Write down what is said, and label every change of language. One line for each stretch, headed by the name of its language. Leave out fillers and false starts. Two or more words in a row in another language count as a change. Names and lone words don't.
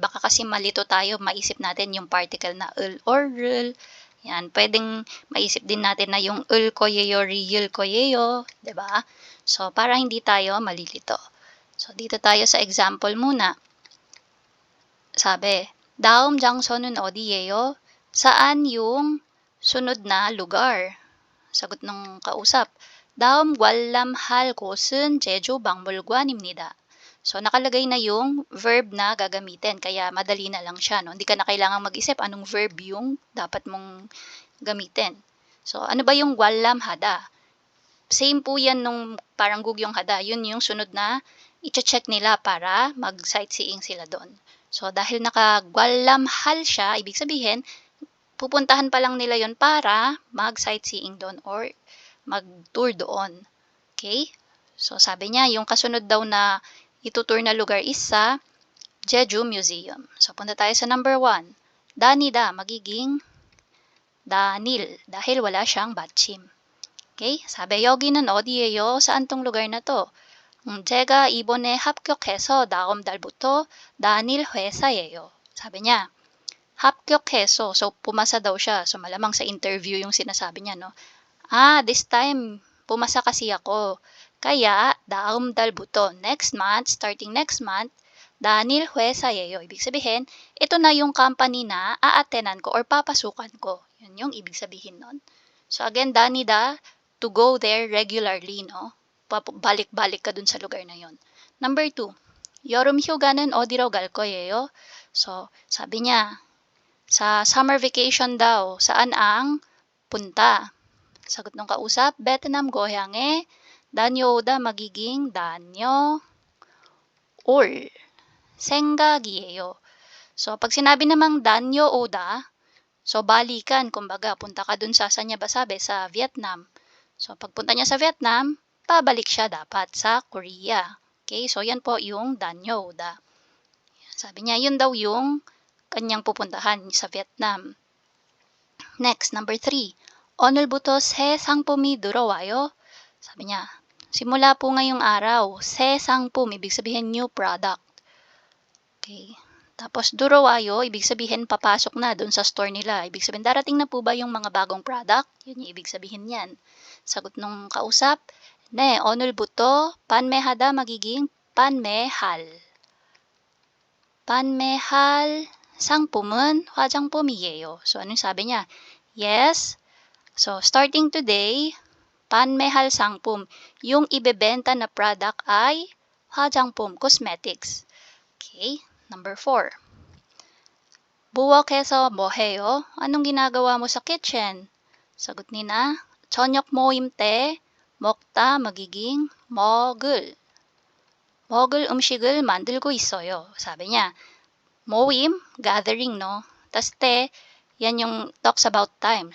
Filipino: Baka kasi malito tayo, maisip natin yung particle na ul or rul. Yan, pwedeng maisip din natin na yung
Korean: 을 거예요, ㄹ 거예요,
Filipino: 'di ba? So, para hindi tayo malilito. So, dito tayo sa example muna. Sabi,
Korean: 다음 장소는 어디예요?
Filipino: Saan yung sunod na lugar? Sagot ng kausap.
Korean: 다음 관람할 곳은 제주 박물관입니다.
Filipino: So, nakalagay na yung verb na gagamitin, kaya madali na lang siya, no? Hindi ka na kailangang mag-isip anong verb yung dapat mong gamitin. So, ano ba yung 관람하다? Same po yan nung parang
Korean: 구경 하다.
Filipino: Yun yung sunod na i-check nila para mag-sightseeing sila doon. So, dahil naka-관람할 siya, ibig sabihin, pupuntahan pa lang nila yon para mag-sightseeing doon or mag-tour doon. Okay? So, sabi niya, yung kasunod daw na itutour na lugar is sa Jeju Museum. So, punta tayo sa number 1. Danida, magiging Danil, dahil wala siyang 받침.
Korean: Okay? 사배 여기는 어디예요?
Filipino: saan tong lugar na to?
Korean: 제가 이번에 합격해서 다음 달부터 다닐 회사예요.
Filipino: Sabi niya, 합격해서. So, pumasa daw siya. So, malamang sa interview yung sinasabi niya, no?
English: This time,
Filipino: pumasa kasi ako. Kaya,
Korean: 다음 달부터,
English: next month, starting next month,
Korean: 다닐 회사예요.
Filipino: Ibig sabihin, ito na yung company na aatenan ko or papasukan ko. Yun yung ibig sabihin nun. So, again, danida,
English: to go there regularly,
Filipino: no? Balik-balik ka dun sa lugar na yon. Number 2,
Korean: 여름 휴가는 어디로 갈 거예요?
Filipino: So, sabi niya, sa summer vacation daw, saan ang punta? Sagot ng kausap,
Korean: 베트남 고향에 다녀오다 magiging 다녀올 생각이에요.
Filipino: So, pag sinabi namang 다녀오다, so balikan, kumbaga, punta ka dun sa, saan niya ba sabi? Sa Vietnam. So, pagpunta niya sa Vietnam, pabalik siya dapat sa Korea. Okay? So, yan po yung 다녀오다. Sabi niya, yun daw yung kanyang pupuntahan sa Vietnam.
English: Next, number 3.
Korean: 오늘부터 새 상품이 들어와요.
Filipino: Sabi niya, simula po ngayong araw,
Korean: 새 상품,
Filipino: ibig sabihin
English: new product.
Filipino: Okay. Tapos, 들어와요, ibig sabihin papasok na dun sa store nila. Ibig sabihin, darating na po ba yung mga bagong product? Yun yung ibig sabihin yan. Sagot nung kausap,
Korean: 네, 오늘부터 판매하다 magiging 판매할. 판매할 상품은 화장품이에요.
Filipino: So, anong sabi niya?
English: Yes. So, starting today,
Korean: 판매할 상품,
Filipino: yung ibebenta na product ay 화장품, cosmetics. Okay. Number 4.
Korean: 부엌에서 뭐 해요?
Filipino: Anong ginagawa mo sa kitchen? Sagot nina,
Korean: 저녁 모임 때 먹다 magiging 먹을 음식을 만들고 있어요.
Filipino: Sabi niya, 모임, gathering, no? Tas te, yan yung talks about time.